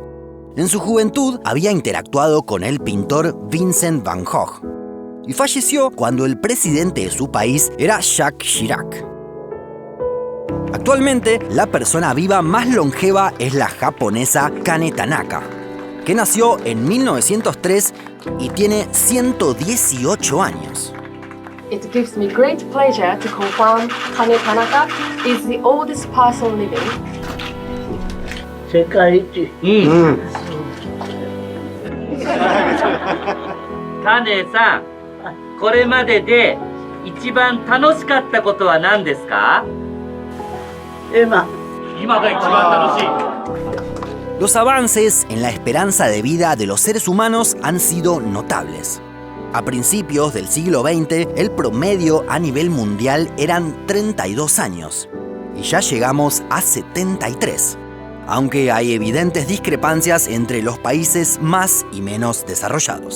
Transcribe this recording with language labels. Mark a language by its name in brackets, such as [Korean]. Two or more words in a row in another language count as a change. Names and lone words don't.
[Spanish] En su juventud había interactuado con el pintor Vincent van Gogh y falleció cuando el presidente de su país era Jacques Chirac. Actualmente, la persona viva más longeva es la japonesa Kane Tanaka, que nació en 1903 y tiene 118 años. [English] It gives me great pleasure to confirm Kane Tanaka is the oldest person living. [Japanese] 世界一。カネさん、これまでで一番楽しかったことは何ですか？今が一番楽しい。 [Spanish] Los avances en la esperanza de vida de los seres humanos han sido notables. A principios del siglo XX, el promedio a nivel mundial eran 32 años y ya llegamos a 73, aunque hay evidentes discrepancias entre los países más y menos desarrollados.